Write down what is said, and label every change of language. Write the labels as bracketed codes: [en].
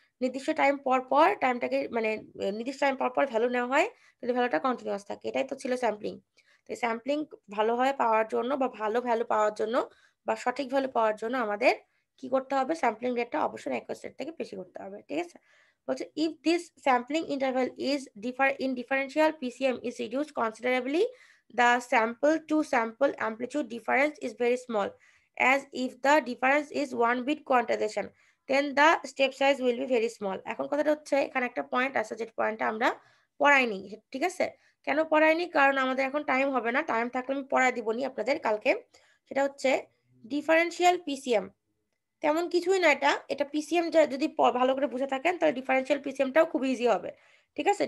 [bn] নির্দিষ্ট টাইম পর পর টাইমটাকে, মানে নির্দিষ্ট টাইম পর পর ভ্যালু নেওয়া হয়, তাহলে ভ্যালুটা কন্টিনিউয়াস থাকে, এটাই তো ছিল স্যাম্পলিং। তো স্যাম্পলিং ভালোভাবে পাওয়ার জন্য বা ভালো ভ্যালু পাওয়ার জন্য বা সঠিক ভ্যালু পাওয়ার জন্য আমাদের কি করতে হবে? স্যাম্পলিং রেটটা অবশ্যই নাইকুয়েস্ট রেট থেকে বেশি করতে হবে, ঠিক আছে? [en] বলছে if this sampling interval is differential PCM is reduced considerably, the sample to sample amplitude difference is very small, as if the difference is 1 bit quantization, then the step size will be very small. [bn] এখন কথাটা হচ্ছে, এখানে একটা point আছে, যে পয়েন্টটা আমরা পড়াইনি, ঠিক আছে? কেন পড়াইনি? কারণ আমাদের এখন টাইম হবে না, টাইম থাকলে আমি পড়াই দিবনি আপনাদের কালকে। সেটা হচ্ছে ডিফারেন্সিয়াল পিসিএম, তেমন কিছুই না। এটা পিসিএম যদি ভালো করে বুঝে থাকেন, তাহলে ডিফারেন্সিয়াল পিসিএমটাও খুব ইজি হবে, ঠিক আছে?